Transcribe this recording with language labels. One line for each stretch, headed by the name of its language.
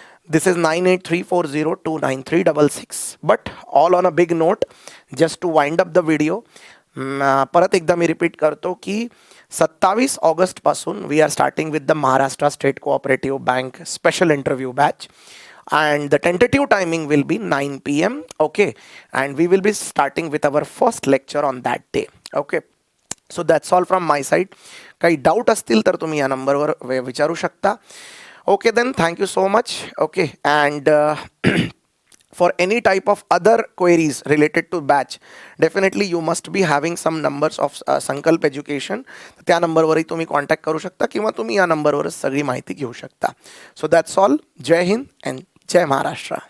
English: This is 9834029366. But all on a big note, just to wind up the video,
Marathi: परत एकदा मी repeat करतो की 27 ऑगस्टपासून
English: We are starting with the Maharashtra state cooperative bank special interview batch. And the tentative timing will be 9 PM. Okay, and we will be starting with our first lecture on that day. Okay, so that's all from my side.
Marathi: काही doubt असतील तर तुम्ही या नंबरवर विचारू शकता.
English: Okay, then thank you so much. Okay, and for any type of other queries related to batch, definitely you must be having some numbers of Sankalp education.
Marathi: त्या नंबरवरही तुम्ही कॉन्टॅक्ट करू शकता किंवा तुम्ही या नंबरवरच सगळी माहिती घेऊ शकता.
English: So that's all.
Marathi: Jai Hind and Jai Maharashtra.